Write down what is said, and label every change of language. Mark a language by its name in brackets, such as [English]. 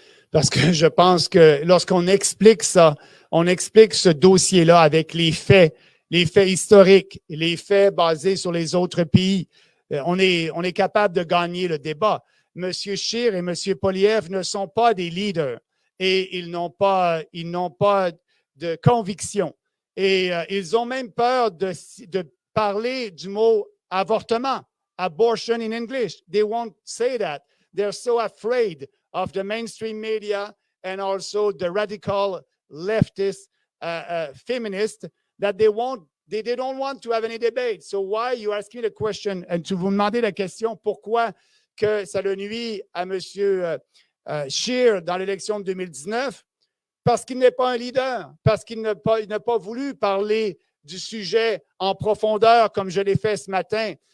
[French] Parce que je pense que lorsqu'on explique ça, on explique ce dossier-là avec les faits historiques, les faits basés sur les autres pays, on est capable de gagner le débat. M. Scheer et M. Poilievre ne sont pas des leaders et ils n'ont pas de conviction. Et ils ont même peur de parler du mot avortement, [English] abortion in English. They won't say that. They're so afraid of the mainstream media and also the radical leftist feminists that they don't want to have any debate. So why you asking the question, and [French] tu vous demandez la question, pourquoi que ça le nuit à M. Scheer dans l'élection de 2019? Parce qu'il n'est pas un leader, parce qu'il n'a pas voulu parler du sujet en profondeur comme je l'ai fait ce matin.